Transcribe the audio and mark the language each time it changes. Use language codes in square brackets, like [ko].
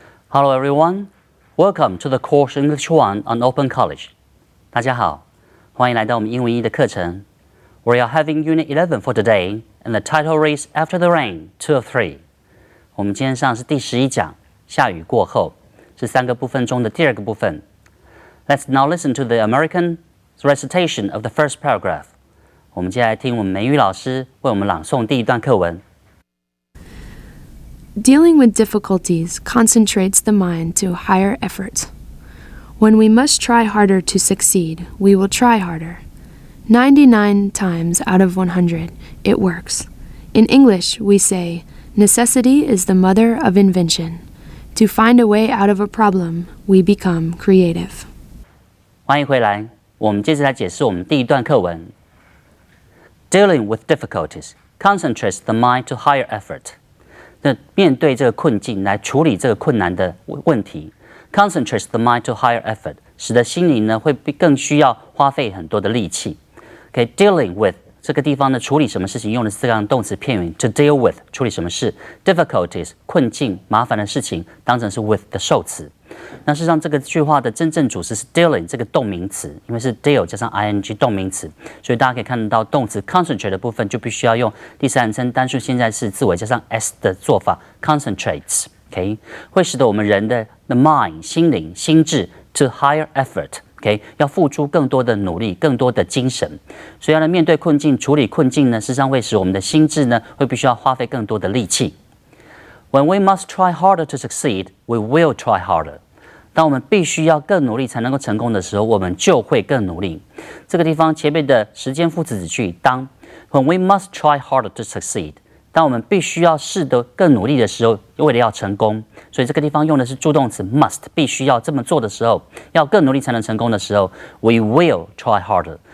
[en] Hello everyone, welcome to the course English 1 on Open College. [zh] 大家好，欢迎来到我们英文1的课程。 [en] We are having Unit 11 for today, and the title reads After the Rain, 2 of 3. [zh] 我们今天上的是第11讲，下雨过后，是3个部分中的第2个部分。 [en] Let's now listen to the American recitation of the first paragraph. [zh] 我们接下来听我们美语老师为我们朗诵第一段课文。 [en] Dealing with difficulties concentrates the mind to higher effort. When we must try harder to succeed, we will try harder. 99 times out of 100, it works. In English, we say, necessity is the mother of invention. To find a way out of a problem, we become creative. [zh] 欢迎回来，我们接着来解释我们第一段课文。 Dealing with difficulties concentrates the mind to higher effort. 那面对这个困境，来处理这个困难的问题 ， [en] concentrates the mind to higher effort， [zh] 使得心灵呢会更需要花费很多的力气。 [en] dealing with [zh] 这个地方呢，处理什么事情用的是这样的动词片语 [en] to deal with， [zh] 处理什么事 ，difficulties 困境麻烦的事情当成是 with 的受词。那事实上这个句话的真正主词是 dealing 这个动名词，因为是 deal 加上 ing 动名词，所以大家可以看得到动词 concentrate 的部分就必须要用第三人称单数现在式字尾加上 s 的做法 concentrates。会使得我们人的 mind 心灵心智 to higher effort。要付出更多的努力，更多的精神，所以要来面对困境、处理困境呢，事实上会使我们的心智呢，会必须要花费更多的力气。 When we must try harder to succeed, we will try harder. 当我们必须要更努力才能够成功的时候，我们就会更努力。这个地方前面的时间副词子句当 [en] When we must try harder to succeed， [zh] 当我们必须要试得更努力的时候，为了要成功，所以这个地方用的是助动词 must， 必须要这么做的时候，要更努力才能成功的时候 ， [en] we will try harder。